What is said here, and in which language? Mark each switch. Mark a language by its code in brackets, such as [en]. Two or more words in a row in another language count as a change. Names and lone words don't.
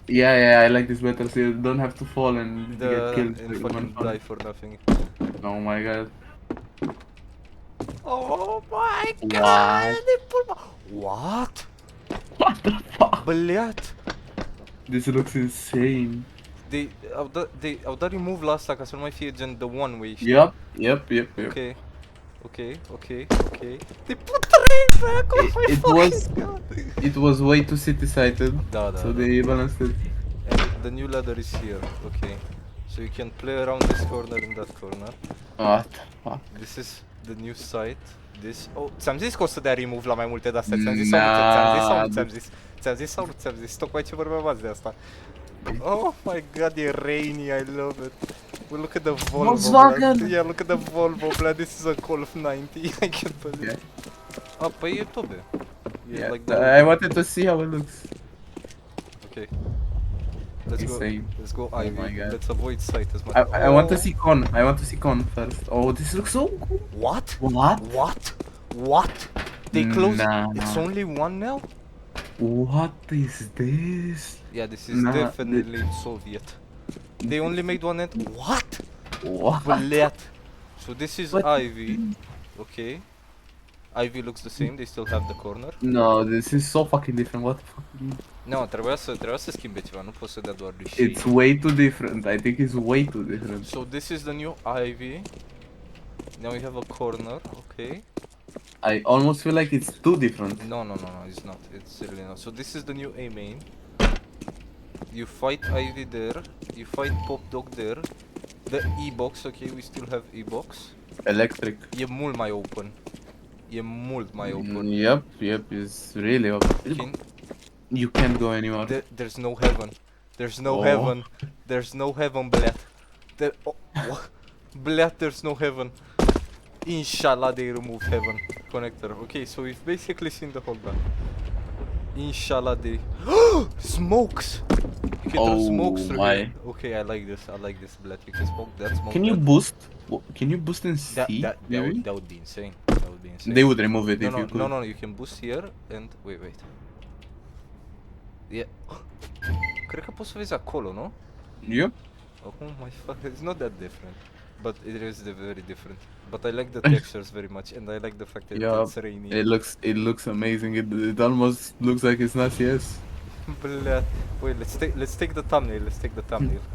[en] Yeah, I like this better, so you don't have to fall and get killed. And fucking die for nothing. Oh my god. Oh my What? god! They put What? What the fuck? Băleat! This looks insane. [ro] Au dat remove la asta ca să nu mai fie gen [en] the one way, [ro] știi? [en] Yep. Ok. They put train back, oh my fucking god! It was way too city-sided. Da. So they balanced it. And the new ladder is here, okay. So you can play around this corner and that corner. What the fuck? This is the new site. This... [ro] Oh, ți-am zis că o să dea remove la mai multe de-astea, ți-am zis sau nu ți-am zis? Tocmai ce vorbeam azi de asta. [en] Oh my god, e rainy, I love it. Well, look at the Volvo, Volkswagen! blood. Yeah, look at the Volvo, blood. This is a Golf 90, I can't believe it. [ro] Păi e tobe. [en] Yeah, like that. I wanted to see how it looks. Okay. Let's go Oh Ivy. my god. Let's avoid sight as much. I want to see Con first. Oh, this looks so cool. What? What? What? They closed. Nah. It's only one now? What is this? Yeah, this is Nah, definitely Soviet. They only made one end. What? What? Băleat. So this is What? Ivy. Okay. Ivy looks the same. They still have the corner. No, this is so fucking different. What the fuck? No, [ro] trebuia să schimbe ceva. Nu pot să dea doar lui [en] It's way too different. I think it's way too different. So this is the new Ivy. Now we have a corner. Okay. I almost feel like it's too different. No, it's not. It's really not. So this is the new A main. You fight Ivy there. You fight Pop Dog there. The E-box, okay, we still have E-box. Electric. [ro] E mult mai open. [en] Yep, it's really open. You can't go anywhere. There's no heaven. There's no Oh. heaven. There's no heaven, Bled. Bled, there's no heaven. Inshallah they remove heaven connector. Okay, so we've basically seen the whole back. Inshallah they... Smokes! You can throw smokes through my. here. Okay, I like this, Bled. You can smoke that, smoke Can you that. boost? Can you boost in C? That maybe? would be insane. They would remove it if you could. No, you can boost here and... Wait. Yeah. [ro] Cred că poți să vezi acolo, nu? [en] Yep. Oh my fuck, it's not that different. But it is very different. But I like the textures very much and I like the fact that Yeah, it's rainy. it looks amazing. It almost looks like it's not CS. Bля. Wait, let's take the thumbnail.